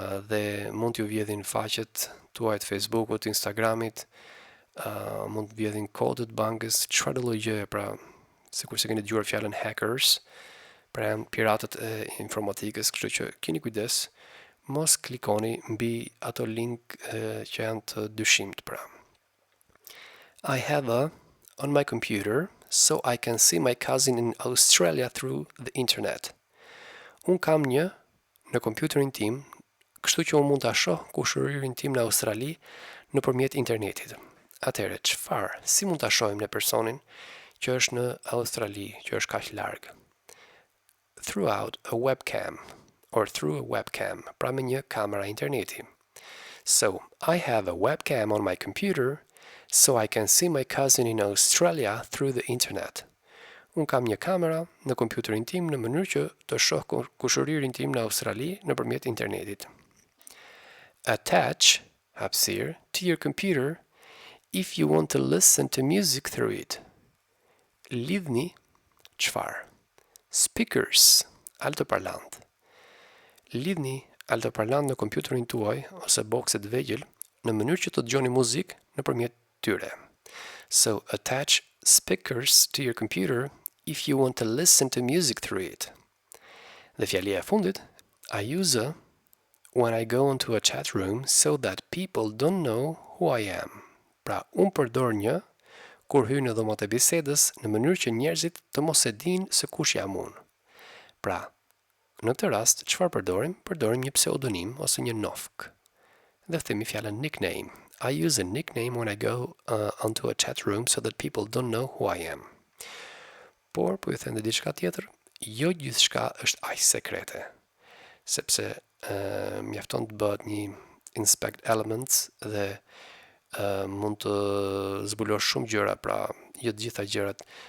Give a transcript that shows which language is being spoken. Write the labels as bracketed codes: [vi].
[sq] dhe mund t'ju vjedhin faqet tuaj të Facebookut, Instagramit, mund të vjedhin kodët bankës, çfarëdo lloj gjëje, pra sikur se keni dëgjuar fjalën hackers, pra janë piratët e informatikës, kështu që keni kujdes, mos klikoni mbi ato link që janë të dyshimt, pra. [en] I have a on my computer so I can see my cousin in Australia through the internet. [sq] Un kam një në kompjuterin tim, kështu që unë mund ta shoh kushëririn tim në Australi nëpërmjet internetit. Atëherë, çfarë? Si mund ta shohim ne personin që është në Australi, që është kaq larg? [en] Throughout a webcam or through a webcam, [sq] pra me një kamera interneti. [en] So, I have a webcam on my computer so I can see my cousin in Australia through the internet. [sq] Unë kam një kamera në kompjuterin tim në mënyrë që të shoh kushëririn tim në Australi nëpërmjet internetit. [en] Attach, hapësirë, to your computer if you want to listen to music through it. [sq] Lidhni, çfarë? Speakers, altoparlant. Lidhni altoparlant në kompjuterin tuaj ose bokset vegjël në mënyrë që të dëgjoni muzikë nëpërmjet tyre. [en] So, attach speakers to your computer if you want to listen to music through it. [sq] Dhe fjalia e fundit, [en] I use a when I go into a chat room so that people don't know who I am. [sq] Pra, unë përdor një kur hyj në dhomat e bisedës në mënyrë që njerëzit të mos e dinë se kush jam unë. Pra, në këtë rast, çfarë përdorim? Përdorim një pseudonim ose një nofk. Dhe themi fjalën nickname. [en] I use a nickname when I go onto a chat room so that people don't know who I am. [sq] Por, po ju them edhe diçka tjetër, jo gjithçka është aq sekrete. Sepse mjafton të bëhet një [en] inspect elements [sq] dhe mund të zbulosh shumë gjëra, pra jo të gjitha gjërat.